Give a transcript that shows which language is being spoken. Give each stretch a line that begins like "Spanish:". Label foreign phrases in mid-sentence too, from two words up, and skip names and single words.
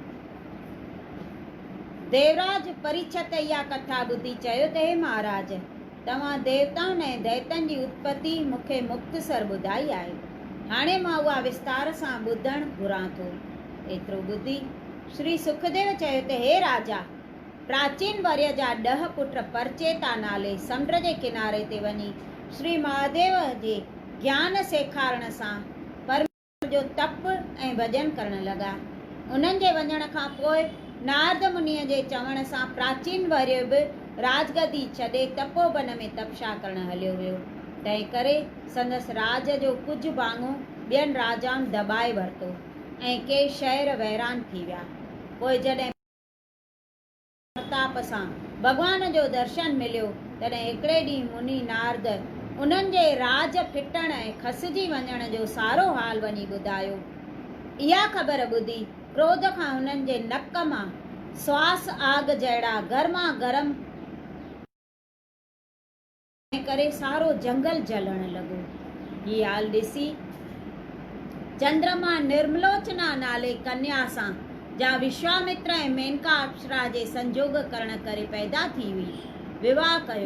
Sindhi: देवराज परीक्षित इहा कथा ॿुधी चयो त हे महाराज, तव्हां देवताउनि ऐं दैतनि जी उत्पत्ति मूंखे मुख़्तसर ॿुधाई आहे। हाणे मां उहा विस्तार सां ॿुधणु घुरां थो। एतिरो ॿुधी श्री सुखदेव चयो त हे राजा, प्राचीन वर्य जा 10 पुट परचेता नाले समुंड जे किनारे ते वञी श्री महादेव जे ज्ञान सेखारण सां परमेश्वर जो तप ऐं भॼन करणु लॻा। उन्हनि जे वञण खां पोइ नारद मुनीअ जे चवण सां प्राचीन वर्य बि राजगदी छॾे तपोवन में तपस्या करणु हलियो वियो। तंहिं करे संदसि राज जो कुझु भाङो ॿियनि राजाउनि दॿाए वरितो ऐं के शहर वैरान थी विया। पोइ जॾहिं प्रताप सां भॻवान जो दर्शन मिलियो तॾहिं हिकिड़े ॾींहुं मुनि नारद उन्हनि जे राज फिटण ऐं खसिजी वञण जो सारो हाल वञी ॿुधायो। इहा ख़बर ॿुधी क्रोध खां उन्हनि जे नक मां श्वास आग जहिड़ा गर्मा गर्म करे सारो जंगल जलण लॻो। हीअ हाल ॾिसी चंद्रमा निर्मलोचना नाले कन्या सां जा विश्वामित्र ऐं मेनका अप्सरा जे संजोग करण करे पैदा थी हुई, विवाह कयो।